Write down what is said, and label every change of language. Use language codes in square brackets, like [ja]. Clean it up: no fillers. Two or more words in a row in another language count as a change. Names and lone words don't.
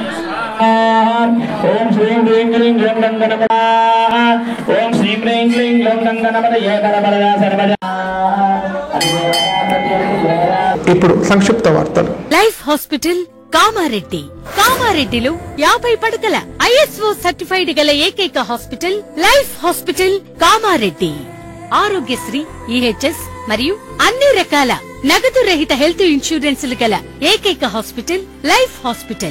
[sa] ओम श्री ह्रीं क्लीं लों गणपतये। ओम श्री ह्रीं क्लीं लों गणपतये नमः। [te] ఇప్పుడు సంక్షిప్త వార్తలు. లైఫ్ హాస్పిటల్ కామారెడ్డి. కామారెడ్డిలో 50 పడకల ISO సర్టిఫైడ్ గల ఏకైక హాస్పిటల్ లైఫ్ హాస్పిటల్ కామారెడ్డి. ఆరోగ్యశ్రీ, EHS మరియు అన్ని రకాల నగదు రహిత [en] health insurances [te] గల ఏకైక హాస్పిటల్ లైఫ్ హాస్పిటల్.